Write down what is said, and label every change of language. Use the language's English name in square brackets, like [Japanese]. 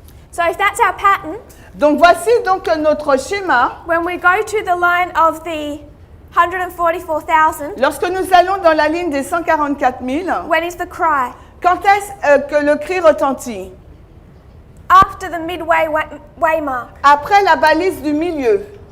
[English] So if that's our pattern, [French] Donc voici donc notre schéma. [English] when we go to the line of the 144,000, [French] Lorsque nous allons dans la ligne des 144 000, [English] when is the cry? [French] quand est-ce que le cri retentit? [English] After the midway waymark. [French] Après la balise du milieu.